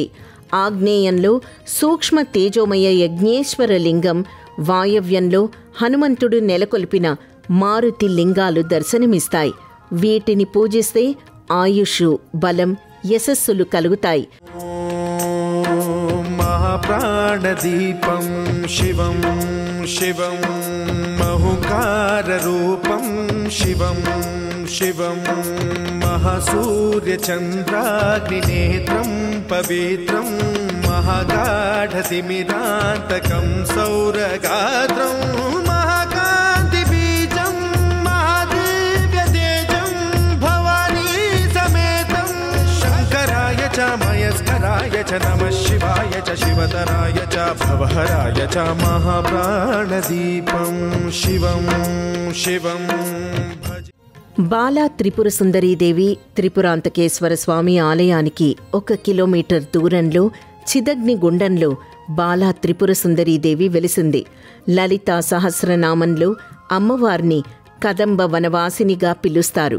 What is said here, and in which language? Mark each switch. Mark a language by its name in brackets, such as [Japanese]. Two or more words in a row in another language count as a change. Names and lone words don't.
[Telugu] ఆగ్నేయంలో సూక్ష్మ తేజోమయ యజ్ఞేశ్వర లింగం, వాయవ్యంలో హనుమంతుడు నెలకొల్పిన మారుతి లింగాలు దర్శనమిస్తాయి. వీటిని పూజిస్తే ఆయుష్, బలం, యశస్సులు కలుగుతాయి. [Sanskrit] महाप्राणदीपं शिवं शिवं महुकाररूपं शिवं शिवं महासूर्यचन्द्राग्निनेत्रं पवित्रं महागाढतिमिरान्तकं सौरगात्रं महाकान्तिबीजं महादिव्यतेजं भवानी समेतं शङ्कराय च मयस्कराय च नमः शिवाय च शिवतराय च भवहराय च महाप्राणदीपं शिवं शिवं भज। [Telugu] బాలా త్రిపుర సుందరీదేవి త్రిపురాంతకేశ్వర స్వామి ఆలయానికి 1 కిలోమీటర్ దూరంలో చిదగ్ని గుండంలో బాలా త్రిపుర సుందరీదేవి వెలిసింది. లలితా సహస్రనామంలో అమ్మవారిని కదంబ వనవాసినిగా పిలుస్తారు.